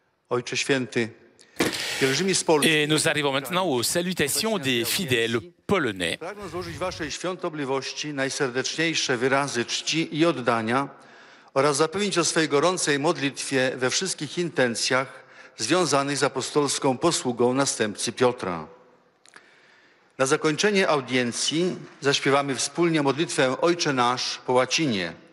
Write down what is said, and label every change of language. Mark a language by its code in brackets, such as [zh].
[pl] Ojcze Święty, pielgrzymi z Polski. [fr] Et nous arrivons maintenant aux salutations des fidèles polonais. [pl] Pragnę złożyć Waszej świątobliwości najserdeczniejsze wyrazy czci i oddania oraz zapewnić o swej gorącej modlitwie we wszystkich intencjach związanych z apostolską posługą następcy Piotra. Na zakończenie audiencji zaśpiewamy wspólnie modlitwę Ojcze Nasz po łacinie.